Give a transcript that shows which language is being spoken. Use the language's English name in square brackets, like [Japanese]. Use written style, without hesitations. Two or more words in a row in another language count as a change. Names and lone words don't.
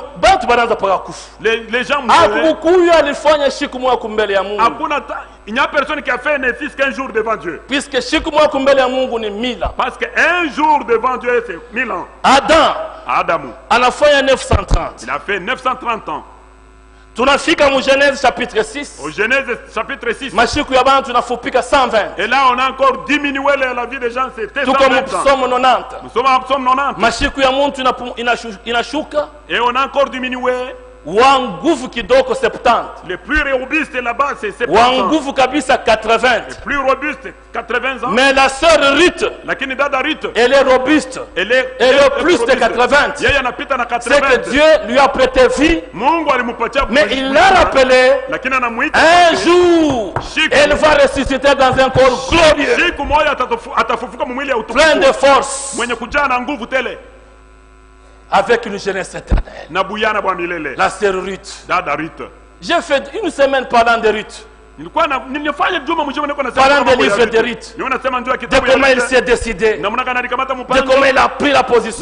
[French] les gens il n'y a personne qui a fait ne fût qu'un jour devant Dieu. Puisque parce qu'un jour devant Dieu c'est 1000 ans. Adam il a fait 930. Il a fait 930 ans. [Swahili] Tunafika mu Genèse chapitre 6. [French] Au Genèse chapitre 6. [Swahili] Mashiku ya bantu tunafupika 120. [French] Et là on a encore diminué la vie des gens, c'était 120 ans. Nous sommes en Psaume 90. [Swahili] Mashiku ya muntu inashuka. [French] Et on a encore diminué. [Swahili] Wa nguvu kidogo 70. [French] Le plus robuste là-bas c'est 70. [Swahili] Wa nguvu kabisa 80. [French] Le plus robuste 80 ans. Mais la sœur Ruth, [Swahili] lakini dada Ruth, [French] elle est robuste. Elle est plus de 80. [Swahili] Yeye anapita na 80. [French] C'est que Dieu lui a prêté vie. [Swahili] Mungu alimpatia. [French] Mais il l'a rappelé. [Swahili] Lakini anamuita. [French] Un jour, elle va ressusciter dans un corps glorieux. [Swahili] Siku moja atafufuka mwili ya utukufu. [French] Plein de force. [Swahili] Mwenye kujaa na nguvu tele. [French] Avec une jeunesse éternelle. La sœur Ruth. J'ai fait une semaine parlant de Ruth. Parlant des livres de Ruth. De comment il s'est décidé. De comment il a pris la position.